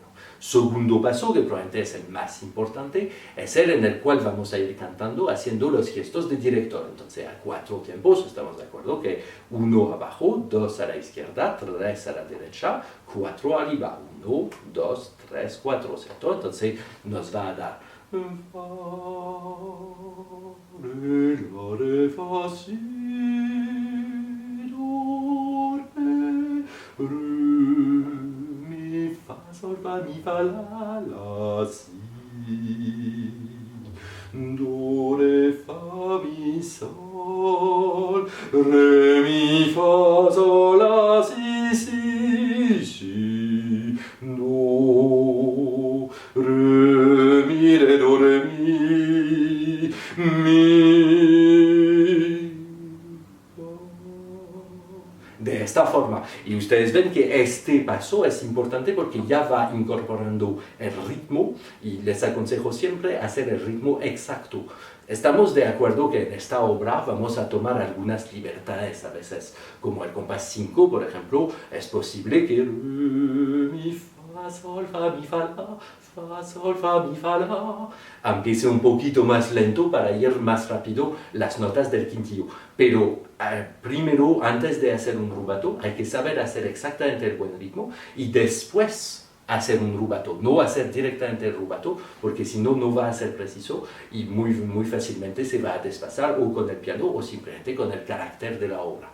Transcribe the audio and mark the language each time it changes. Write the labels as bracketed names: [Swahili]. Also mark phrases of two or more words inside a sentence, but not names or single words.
[Spanish] Segundo paso, que probablemente es el más importante, es el en el cual vamos a ir cantando haciendo los gestos de director. Entonces a 4 tiempos, estamos de acuerdo que 1 abajo, 2 a la izquierda, 3 a la derecha, 4 arriba, 1, 2, 3, 4, ¿cierto? Entonces nos va a dar fa, re, la, re, fa, si, do, re, mi, fa, sol, fa, mi, fa, la, si, do, re, fa, mi, sol, re, mi, fa, sol, la, si, si, si, do, re, mi, re, do, re, mi, de esta forma. Y ustedes ven que este paso es importante porque ya va incorporando el ritmo y les aconsejo siempre hacer el ritmo exacto. Estamos de acuerdo que en esta obra vamos a tomar algunas libertades a veces, como el compás 5, por ejemplo, es posible que mi, fa, sol, fa, mi, fa, la, fa, sol, fa, mi, fa, la, empiece un poquito más lento para ir más rápido las notas del quintillo. Pero primero, antes de hacer un rubato, hay que saber hacer exactamente el buen ritmo y después hacer un rubato, no hacer directamente el rubato, porque si no, no va a ser preciso y muy fácilmente se va a desfasar o con el piano o simplemente con el carácter de la obra.